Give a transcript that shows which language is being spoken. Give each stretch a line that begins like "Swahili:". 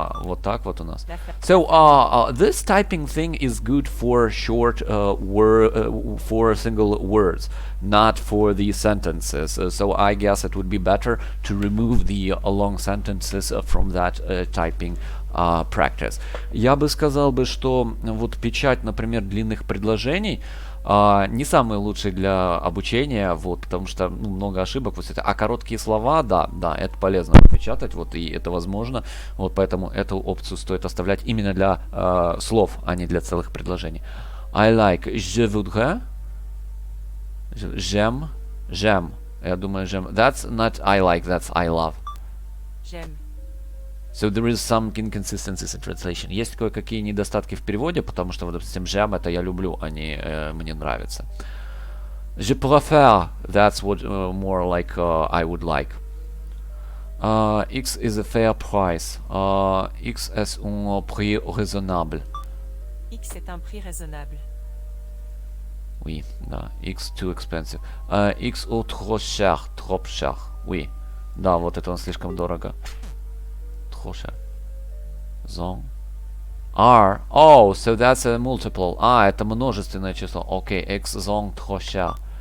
Russian: Вот так вот у нас.
English: So this typing thing is good for short for single words, not for the sentences. So I guess it would be better to remove the long sentences from that typing practice.
Russian: Я бы сказал бы, что вот печать, например, длинных предложений не самый лучший для обучения, вот, потому что много ошибок, вот это, а короткие слова, да, это полезно печатать, вот, и это возможно, вот, поэтому эту опцию стоит оставлять именно для слов, а не для целых предложений.
English: I like,
French: je voudrais, j'aime,
Russian: я думаю,
French: j'aime,
English: that's not I like, that's I love.
French: J'aime.
English: So there is some inconsistencies in translation.
Russian: Есть кое-какие недостатки в переводе, потому что, вот, допустим,
French: j'aime
Russian: это я люблю, а не мне нравится.
French: Je préfère,
English: that's what more like I would like. X is a fair price.
French: X est un prix raisonnable. X est un prix raisonnable. Oui,
Russian: да.
French: X
English: too expensive.
French: X trop cher, trop cher. Oui.
Russian: Да, вот это он слишком дорого.
French: Trop cher. Zong. R.
English: Oh, so that's a multiple.
Russian: Это множественное число. Окей, X zong
French: trop cher.